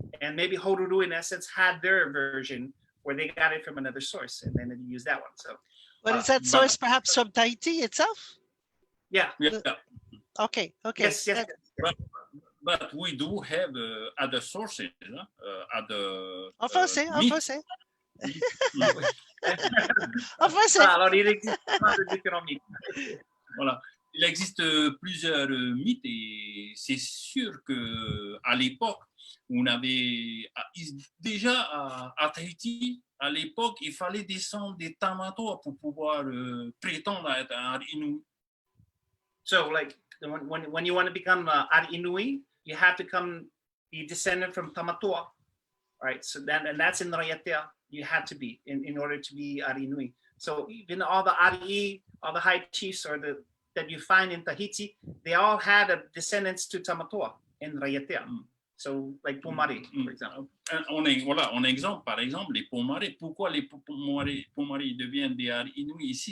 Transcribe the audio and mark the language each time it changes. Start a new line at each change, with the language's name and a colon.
English: And maybe Horuru, in essence, had their version where they got it from another source and then they used that one. So, but is that source perhaps from Tahiti itself? Yeah. Okay. Yes. But we do have other sources. Other.
French: En français. Alors, il existe de différents mythes. Voilà. Il existe plusieurs mythes et c'est sûr qu'à l'époque, on avait déjà à Tahiti, à l'époque, il fallait descendre des Taʻaroa pour pouvoir prétendre être un Inuit.
English: So, like when you want to become an Inui, you have to be descended from Taʻaroa, right? So that's in Raiatea. You had to be in order to be Arinui. So even all the Ari, all the high chiefs that you find in Tahiti, they all had descendants to Taʻaroa in Raiatea. So like Pomare, for example.
French: On exemple, par exemple, les Pomare. Pourquoi les Pomare deviennent des Ari Inuits ici?